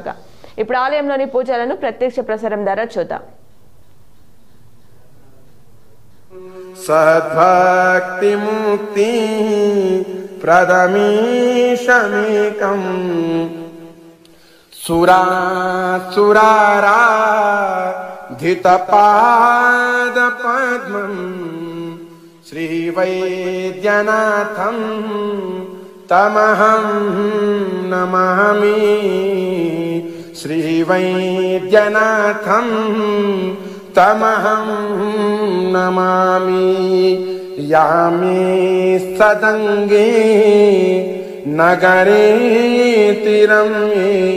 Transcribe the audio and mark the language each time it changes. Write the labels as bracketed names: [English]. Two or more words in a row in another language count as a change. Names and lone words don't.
[Telugu] ఇప్పుడు ఆలయంలోని పూజలను ప్రత్యక్ష ప్రసారం ద్వారా చూద్దాం. [Sanskrit] సద్భక్తి ముక్తి ప్రదమీశమేకం సురాసురారా धितपादपद्मम् श्रीवैद्यनाथं तमहं नमामि श्रीवैद्यनाथं तमहं नमामि यामे सदङ्गे नगरे तिरम्ये